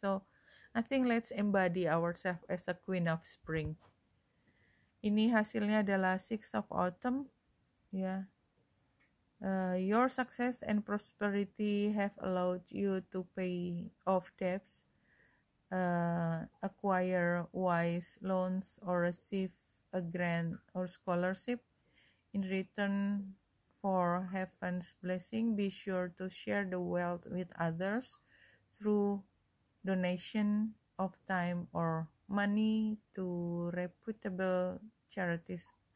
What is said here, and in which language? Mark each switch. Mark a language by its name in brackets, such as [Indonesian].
[English] So I think let's embody ourselves as a Queen of Spring. [Indonesian] Ini hasilnya adalah Six of Autumn ya. [English] Your success and prosperity have allowed you to pay off debts, acquire wise loans, or receive a grant or scholarship. In return for heaven's blessing, be sure to share the wealth with others through donation of time or money to reputable charities.